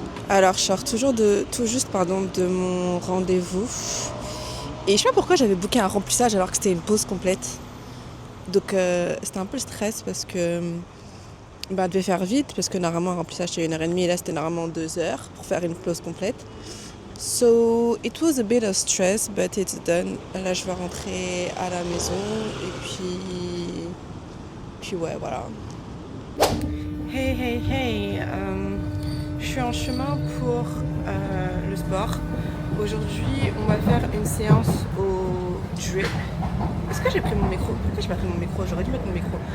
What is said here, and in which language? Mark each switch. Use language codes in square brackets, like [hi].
[fr] Alors je sors toujours tout juste de mon rendez-vous. Et je sais pas pourquoi j'avais booké un remplissage alors que c'était une pause complète. Donc c'était un peu le stress parce que devait faire vite parce que normalement un remplissage c'est 1h30 et là c'était normalement 2 heures pour faire une pause complète. [en] So it was a bit of stress but it's done. [fr] Là je vais rentrer à la maison et puis ouais voilà. Hey. Je suis en chemin pour le sport. Aujourd'hui on va faire une séance au drip. Est-ce que j'ai pris mon micro? Pourquoi j'ai pas pris mon micro? J'aurais dû mettre mon micro.